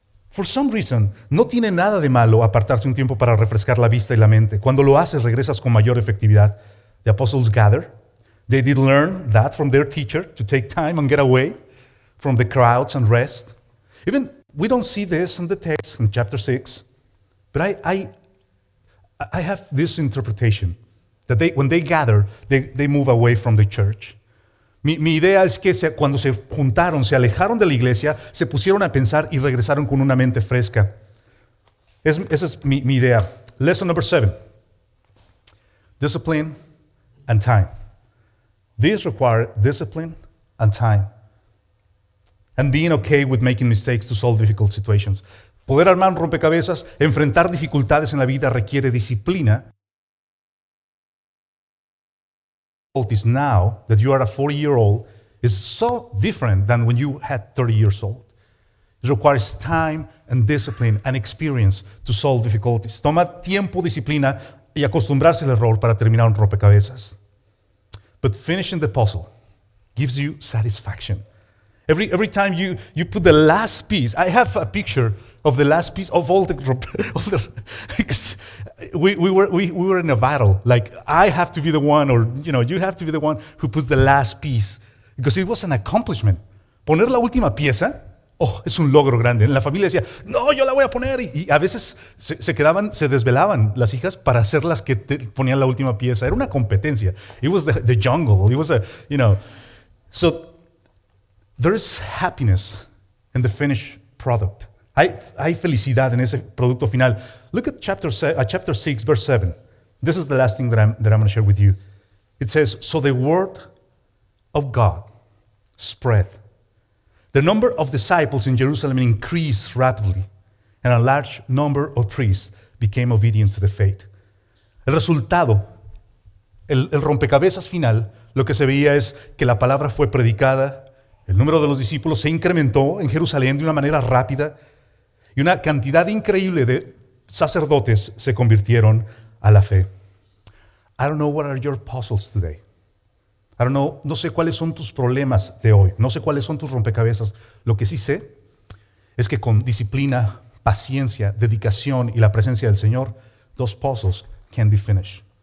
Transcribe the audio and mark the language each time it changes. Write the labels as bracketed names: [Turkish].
[English] For some reason, [Spanish] no tiene nada de malo apartarse un tiempo para refrescar la vista y la mente. Cuando lo haces, regresas con mayor efectividad. [English] The apostles gathered. They did learn that from their teacher to take time and get away from the crowds and rest. Even we don't see this in the text in chapter 6, but I have this interpretation that when they gather, they move away from the church. [Spanish] Mi idea es que cuando se juntaron, se alejaron de la iglesia, se pusieron a pensar y regresaron con una mente fresca. Esa es mi idea. [English] Lesson number 7. Discipline and time. These require discipline and time. And being okay with making mistakes to solve difficult situations. [Spanish] Poder armar un rompecabezas, enfrentar dificultades en la vida requiere disciplina. [English] Now that you are a 40-year-old is so different than when you had 30 years old. It requires time and discipline and experience to solve difficulties. [Spanish] Toma tiempo, disciplina y acostumbrarse al error para terminar un rompecabezas. [English] But finishing the puzzle gives you satisfaction. Every time you put the last piece, I have a picture of the last piece of all the because we were in a battle. Like I have to be the one, or you have to be the one who puts the last piece, because it was an accomplishment. [Spanish] Poner la última pieza, es un logro grande. En la familia decía, no, yo la voy a poner, y a veces se desvelaban las hijas para hacer las que ponían la última pieza. Era una competencia. [English] It was the jungle. It was so. There is happiness in the finished product. [Spanish] Hay felicidad en ese producto final. [English] Look at chapter 6, verse 7. This is the last thing that I'm going to share with you. It says, so the word of God spread. The number of disciples in Jerusalem increased rapidly, and a large number of priests became obedient to the faith. [Spanish] El resultado, el rompecabezas final, lo que se veía es que la palabra fue predicada. El número de los discípulos se incrementó en Jerusalén de una manera rápida y una cantidad increíble de sacerdotes se convirtieron a la fe. [English] I don't know what are your puzzles today. I don't know, [Spanish] no sé cuáles son tus problemas de hoy. No sé cuáles son tus rompecabezas. Lo que sí sé es que con disciplina, paciencia, dedicación y la presencia del Señor, [English] those puzzles can be finished.